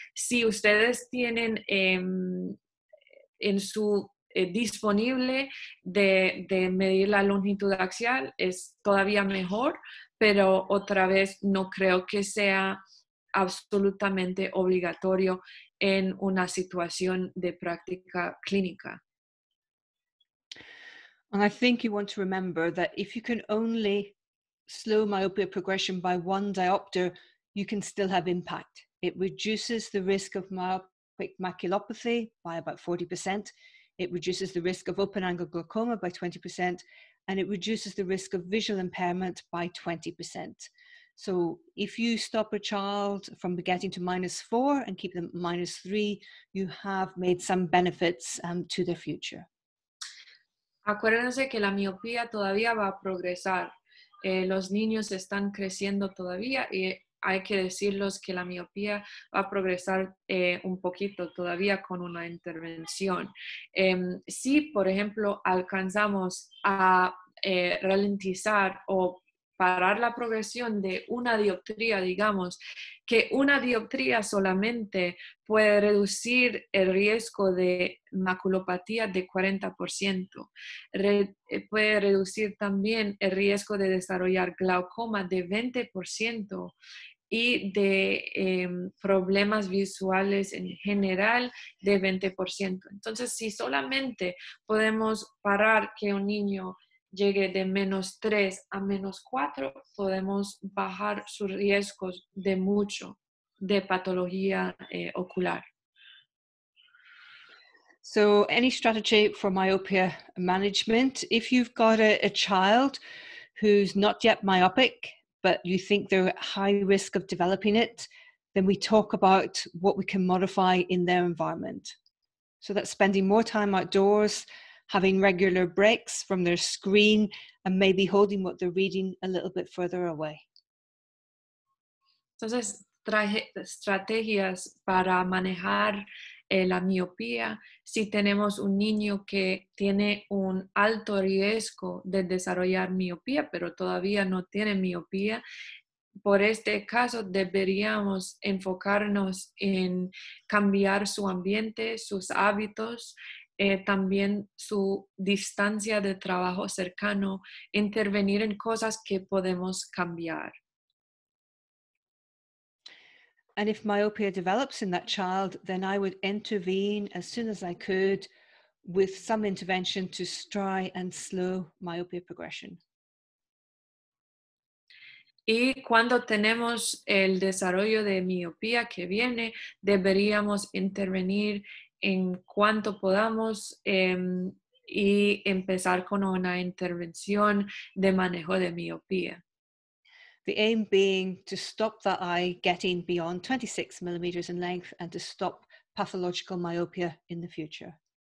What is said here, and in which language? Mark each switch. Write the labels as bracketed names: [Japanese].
[Spanish] Si ustedes tienen en su disponible de medir la longitud axial, es todavía mejor, pero otra vez no creo que sea absolutamente obligatorio en una situación de práctica clínica. [English] And I think you want to remember that if you can only slow myopia progression by 1 diopter, you can still have impact. It reduces the risk of myopic maculopathy by about 40%. It reduces the risk of open-angle glaucoma by 20%, and it reduces the risk of visual impairment by 20%. So if you stop a child from getting to -4 and keep them -3, you have made some benefits to their future. [Spanish] Acuérdense que la miopía todavía va a progresar. Los niños están creciendo todavía y hay que decirles que la miopía va a progresar un poquito todavía con una intervención. Si, por ejemplo, alcanzamos a ralentizar o parar la progresión de una dioptría, digamos, que una dioptría solamente puede reducir el riesgo de maculopatía de 40%, puede reducir también el riesgo de desarrollar glaucoma de 20%, y de problemas visuales en general de 20%. Entonces, si solamente podemos parar que un niño llegue de -3 a -4, podemos bajar sus riesgos de mucho de patología ocular. [English] So any strategy for myopia management, if you've got a child who's not yet myopic, but you think they're at high risk of developing it, then we talk about what we can modify in their environment. So that's spending more time outdoors, having regular breaks from their screen, and maybe holding what they're reading a little bit further away. [Spanish] Entonces, estrategias para manejar la miopía. Si tenemos un niño que tiene un alto riesgo de desarrollar miopía, pero todavía no tiene miopía, por este caso deberíamos enfocarnos en cambiar su ambiente, sus hábitos, también su distancia de trabajo cercano, intervenir en cosas que podemos cambiar. [English] And if myopia develops in that child, then I would intervene as soon as I could with some intervention to try and slow myopia progression. [Spanish] Y cuando tenemos el desarrollo de miopía que viene, deberíamos intervenir en cuanto podamos y empezar con una intervención de manejo de miopía. [English] The aim being to stop that eye getting beyond 26 millimeters in length and to stop pathological myopia in the future.